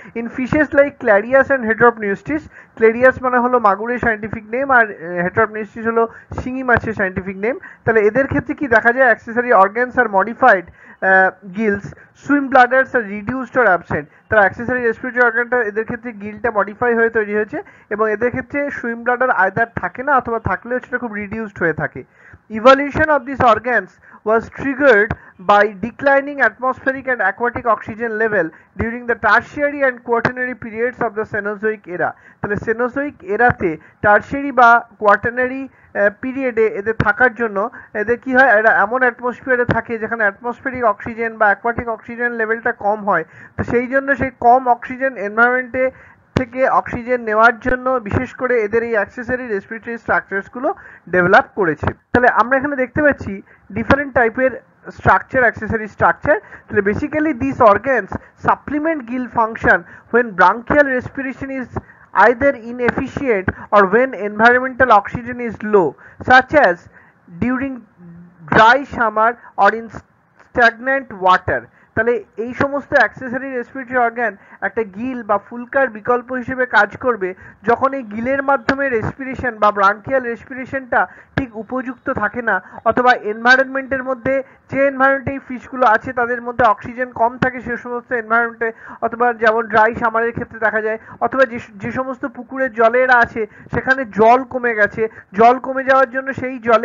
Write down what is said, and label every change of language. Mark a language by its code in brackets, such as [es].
[en] in fishes like clarias and heteropneustes, [bn] ক্ল্যারিয়াস মানে হলো মাগুরের scientific name আর হেটারোপনিউস্টিস হলো শিঙি মাছের সাইন্টিফিক নেম। তাহলে এদের ক্ষেত্রে কি দেখা যায়, [en] Accessory organs আর modified gills, swim bladders আর reduced or absent. [bn] তারা অ্যাক্সেসরি রেসপিরেটরি অর্গানটা এদের ক্ষেত্রে গিলটা মডিফাই হয়ে তৈরি হয়েছে এবং এদের ক্ষেত্রে সুইম ব্লাডার আইদার থাকে না অথবা থাকলেও সেটা খুব রিডিউসড হয়ে থাকে। [en] Evolution of these organs was triggered by declining atmospheric and aquatic oxygen level during the tertiary and quaternary periods of the Cenozoic era. [bn] তাহলে সেনোজোইক এরাতে টার্সিয়ারি বা কোয়াটার্নারি পিরিয়ডে এদের থাকার জন্য এদের কি হয়, এরা এমন অ্যাটমসফিয়ারে থাকে যেখানে অ্যাটমসফেরিক অক্সিজেন বা অ্যাকোয়াটিক অক্সিজেন লেভেলটা কম হয়। তো সেই জন্য সেই কম অক্সিজেন এনভায়রনমেন্টে থেকে অক্সিজেন নেওয়ার জন্য বিশেষ করে এদের এই অ্যাক্সেসরি রেসপিরেটরি স্ট্রাকচারসগুলো ডেভেলপ করেছে। তাহলে আমরা এখানে দেখতে পাচ্ছি ডিফারেন্ট টাইপের স্ট্রাকচার, অ্যাক্সেসরি স্ট্রাকচার। [en] তাহলে basically this organs supplement gill function when bronchial respiration is either inefficient or when environmental oxygen is low, such as during dry summer or in stagnant water. [bn] তাহলে এই সমস্ত অ্যাক্সেসরি রেসপিরেটরি অর্গান একটা গিল বা ফুলকার বিকল্প হিসেবে কাজ করবে যখন এই গিলের মাধ্যমে রেসপিরেশন বা ব্রাঙ্কিয়াল রেসপিরেশনটা ঠিক উপযুক্ত থাকে না, অথবা এনভায়রনমেন্টের মধ্যে যে এনভায়রনমেন্টে এই ফিশগুলো আছে তাদের মধ্যে অক্সিজেন কম থাকে সে সমস্ত এনভায়রনমেন্টে, অথবা যেমন ড্রাই সামারের ক্ষেত্রে দেখা যায়, অথবা যে সমস্ত পুকুরের জলেরা আছে সেখানে জল কমে গেছে, জল কমে যাওয়ার জন্য সেই